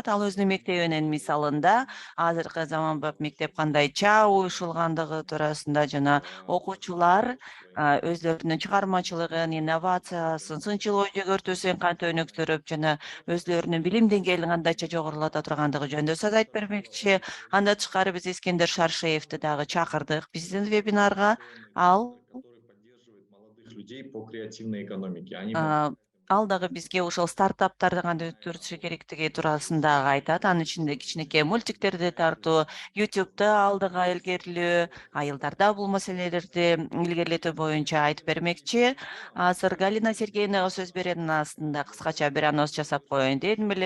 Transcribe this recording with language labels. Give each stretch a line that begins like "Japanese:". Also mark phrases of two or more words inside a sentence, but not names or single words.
Kyrgyz: Ал өзүнүн мектебинин мисалында азыркы заманбап мектеп кандай чаа уюшулгандыгы туурасында жана окуучулар өздөрүнүн чыгармачылыгын, инновациясын, сынчыл ой жүгүртүүсүн кантип өнүктүрүп жана өзлөрүнүн билим деңгээлин кандайча жогорулата тургандыгы жөнүндө сөз айтып бермекчи. Андан тышкары биз Искендер Шаршеевди дагы чакырдык биздин вебинарга. Ал
Russian: Людей по креативной экономике. а,
Kyrgyz: ал дагы бизге ошол стартаптарды кантип өткөрүшү керектиги туурасында айтат. Анын ичинде кичинекей мультиктерди тартуу, YouTube'да алдыга илгерилөө, айылдарда бул маселелерди илгерилетүү боюнча айтып бермекчи. Азыр Галина Сергеевнага сөз беренин астында кыскача бир анонс жасап коеюн дедим эле.